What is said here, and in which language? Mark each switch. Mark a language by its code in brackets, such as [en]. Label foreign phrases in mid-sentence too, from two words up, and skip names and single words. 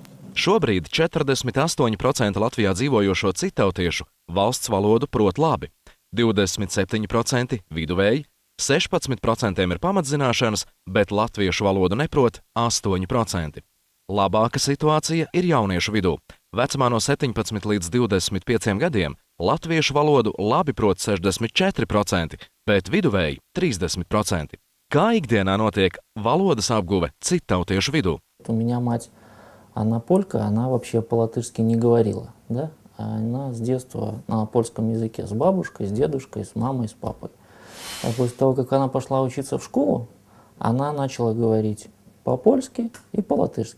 [lv] Šobrīd 48% Latvijā dzīvojošo citautiešu valsts valodu prot labi, 27% viduvēji, 16% ir pamatzināšanas, bet latviešu valodu neprot 8%. Labāka situācija ir jauniešu vidū. Vecumā no 17 līdz 25 gadiem latviešu valodu labi prot 64%, bet viduvēji 30%. Kā ikdienā notiek valodas apguve citautiešu vidū? [ru] У меня мать, она полька, она вообще по-латышски не говорила, да? Она с детства на польском языке с бабушкой, с дедушкой, с мамой, с папой. А после того, как она пошла учиться в школу, она начала говорить по-польски и по-латышски.